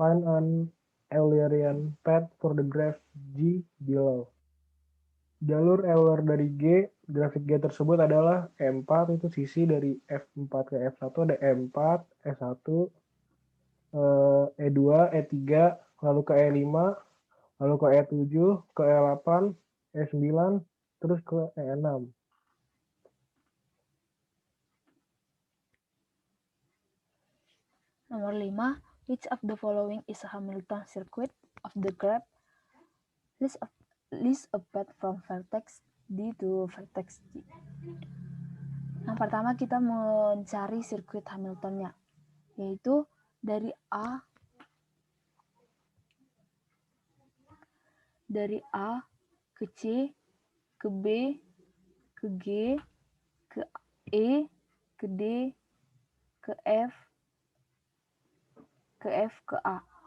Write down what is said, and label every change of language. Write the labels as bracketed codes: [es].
[en] Find an Eulerian path for the graph G below. [id] Jalur Euler dari G, grafik G tersebut adalah E4, itu sisi dari F4 ke F1 ada E4, E1, E2, E3, lalu ke E5, lalu ke E7, ke E8, E9, terus ke E6. Nomor 5, [en] which of the following is a Hamilton circuit of the graph? List a path from vertex D to vertex G. [id] Yang pertama kita mencari sirkuit Hamiltonnya, yaitu dari A ke C ke B, ke G, ke E, ke D, ke F, ke A.